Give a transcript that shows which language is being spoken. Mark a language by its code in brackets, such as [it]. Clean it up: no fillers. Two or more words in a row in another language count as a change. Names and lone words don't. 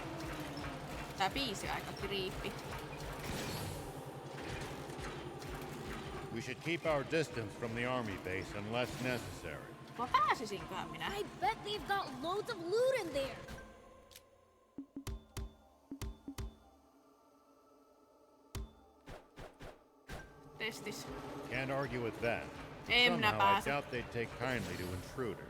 [fi] Tää biisi aika kriippi. [en] We should keep our distance from the army base unless necessary. [fi] Vai pääsisinköhän minä? [en] I bet they've got loads of loot in there. [fi] Testis. [en] Can't argue with that. [fi] En minä [en] Somehow, I [fi] pääse. [en] doubt they'd take kindly to intruders.